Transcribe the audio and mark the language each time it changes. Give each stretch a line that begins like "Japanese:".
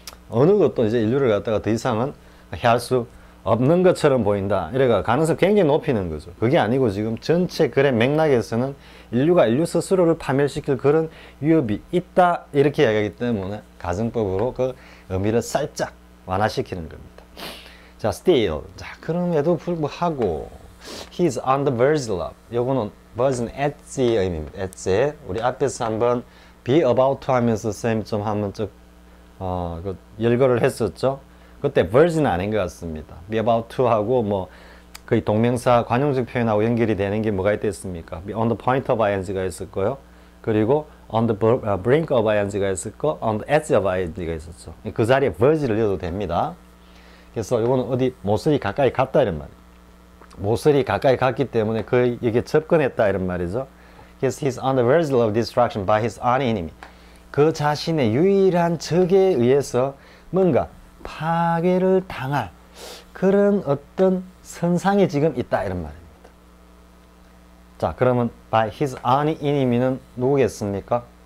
Korean: 어느 것도 이제 인류를 갖다가 더 이상은 해할 수 없는 것처럼 보인다. 이래가 가능성 굉장히 높이는 거죠. 그게 아니고 지금 전체 글의 맥락에서는 인류가 인류 스스로를 파멸시킬 그런 위협이 있다. 이렇게 이야기하기 때문에 가정법으로 그 의미를 살짝 완화시키는 겁니다. 자,
English: still.
Korean: 자, 그럼에도 불구하고
English: he's on the verge of.
Korean: 요거는 verge는 at의 의미입니다. at의. 우리 앞에서 한번
English: be about to
Korean: 하면서 쌤이 좀 한번 그 열거를 했었죠. 그때 verge는 아닌 것 같습니다.
English: be about to
Korean: 하고 뭐 거의 동명사 관용적 표현하고 연결이 되는 게 뭐가 있겠습니까?
English: be on the point of ing
Korean: 가 있었고요. 그리고
English: on the brink of ing
Korean: 가 있었고
English: on the edge of ing
Korean: 가 있었죠. 그 자리에 verge를 넣어도 됩니다. 그래서 이거는 어디 모서리 가까이 갔다 이런 말이에요. 모서리 가까이 갔기 때문에 여기에 접근했다 이런 말이죠. 그래서
English: he's on the verge of destruction by his own enemy.
Korean: 그 자신의 유일한 적에 의해서 뭔가 파괴를 당할 그런 어떤 선상에 지금 있다 이런 말입니다. 자, 그러면
English: by his own enemy
Korean: 는 누구겠습니까?